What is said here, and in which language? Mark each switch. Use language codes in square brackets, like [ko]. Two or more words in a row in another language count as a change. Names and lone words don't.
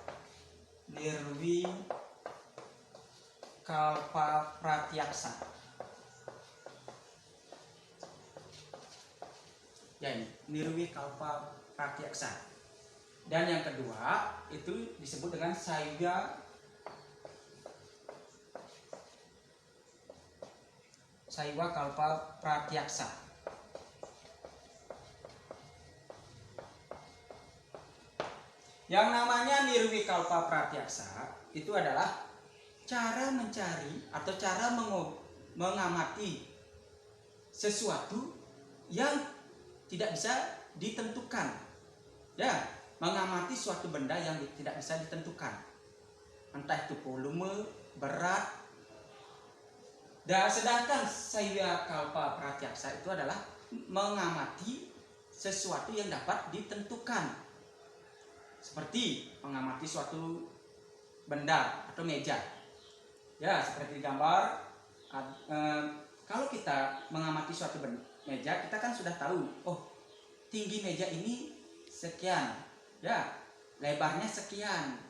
[sa] Nirwikalpa pratyaksa. [id] Ya, ini [sa] nirwikalpa pratyaksa. [id] Dan yang kedua itu disebut dengan [sa] Saiwa kalpa pratyaksa. [id] Yang namanya [sa] nirwikalpa pratyaksa [id] itu adalah cara mencari atau cara mengamati sesuatu yang tidak bisa ditentukan. Ya, mengamati suatu benda yang tidak bisa ditentukan. Entah itu volume, berat. Dan sedangkan [sa] Saiwa kalpa pratyaksa [id] itu adalah mengamati sesuatu yang dapat ditentukan. Seperti mengamati suatu benda atau meja. Ya, seperti gambar. Kalau kita mengamati suatu meja, kita kan sudah tahu, oh, tinggi meja ini sekian, ya, lebarnya sekian.